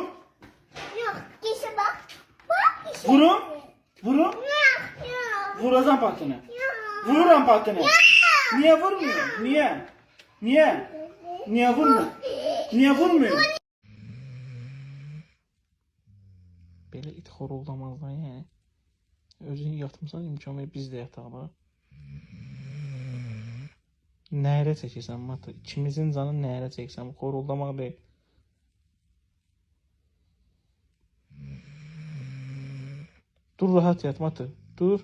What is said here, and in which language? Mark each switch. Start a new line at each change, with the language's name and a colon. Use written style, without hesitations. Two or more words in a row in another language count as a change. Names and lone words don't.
Turkish: Yok, kişi bak. Bak kişi. Vurun. Vurun. Yok. Vuracağım patını. Vururum patını. Niye vurmuyor? Niye? Niye vurmuyor? Niye vurmuyor?
Azerbaijani: Belə it xoruldamazdan yəni. Özün yatmısan imkan ver biz də yataq bak. Nəhərə çəkirsən Matı? İkimizin canı nəhərə çəksən, xoruldamaq deyil. Dur rahat yat Matı. Dur.